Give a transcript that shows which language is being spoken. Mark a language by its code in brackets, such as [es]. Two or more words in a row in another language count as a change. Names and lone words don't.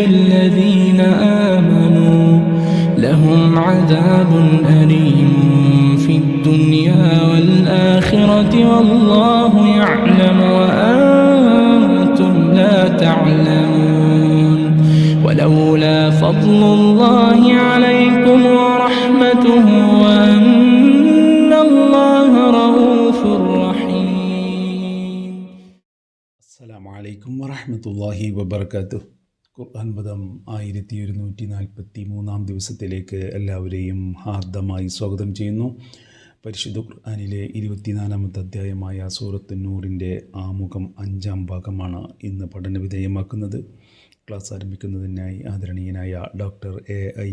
[ar] الذين آمنوا لهم عذاب أليم في الدنيا والآخرة والله يعلم وأنتم لا تعلمون ولولا فضل الله عليكم ورحمته وأن الله رؤوف رحيم. السلام عليكم ورحمة الله وبركاته. [ml] ഖുർആൻ പദം 1143 ദിവസത്തിലേക്ക് എല്ലാവരെയും ഹാർദമായി സ്വാഗതം ചെയ്യുന്നു. പരിശുദ്ധ ഖുർആനിലെ 24-ാമത്തെ അധ്യായമായ സൂറത്ത് നൂറിൻ്റെ ആമുഖം 5-ാം ഭാഗമാണ് ഇന്ന് പഠനവിധേയമാക്കുന്നത്. ക്ലാസ് ആരംഭിക്കുന്നതിനായി ആദരണീയനായ ഡോക്ടർ A.I.